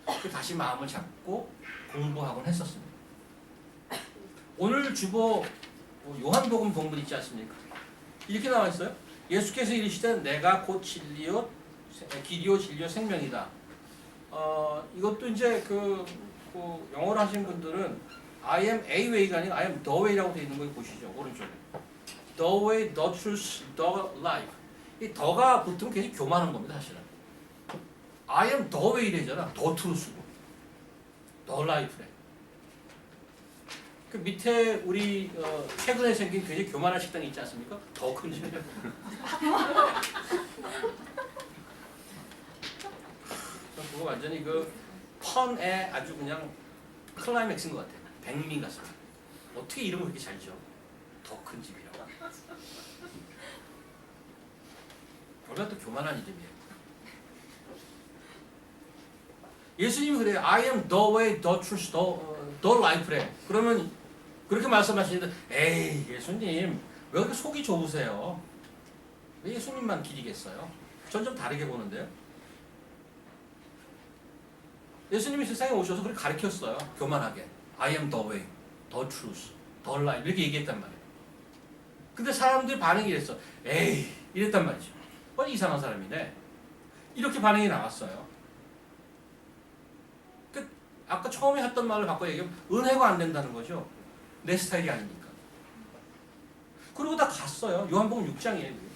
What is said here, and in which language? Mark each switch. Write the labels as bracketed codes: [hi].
[ko] 다시 마음을 잡고 공부하곤 했었습니다. 오늘 주보 요한복음 본문 있지 않습니까? 이렇게 나와 있어요. 예수께서 이르시되 내가 곧 길이요 진리요 생명이다. 이것도 이제 영어로 하신 분들은 [en] I am a way [ko] 가 아니라 [en] I am the way [ko] 라고 되어 있는 거 보시죠. 오른쪽에. [en] The way, the truth, the life. [ko] 이 더가 붙으면 굉장히 교만한 겁니다, 사실은. [en] I am the way래잖아. The truth고. The life래. [ko] 그 밑에 우리 최근에 생긴 굉장히 교만한 식당이 있지 않습니까? 더 큰 집. 그거 완전히 그 펀의 아주 그냥 클라이맥스인 것 같아요. 백미 같습니다. 어떻게 이름을 그렇게 잘 지어? 더 큰 집이라고. 원래 또 교만한 이름이에요. 예수님이 그래요. [en] I am the way, the truth, the life래. [ko] 그러면 그렇게 말씀하시는데 에이 예수님 왜 그렇게 속이 좁으세요? 왜 예수님만 길이겠어요? 전 좀 다르게 보는데요. 예수님이 세상에 오셔서 그렇게 가르쳤어요. 교만하게. [en] I am the way, the truth, the life [ko] 이렇게 얘기했단 말이에요. 근데 사람들이 반응이 이랬어. 에이 이랬단 말이죠. 이상한 사람이네. 이렇게 반응이 나왔어요. 아까 처음에 했던 말을 바꿔 얘기하면 은혜가 안 된다는 거죠. 내 스타일이 아니니까. 그리고 다 갔어요. 요한복음 6장이에요.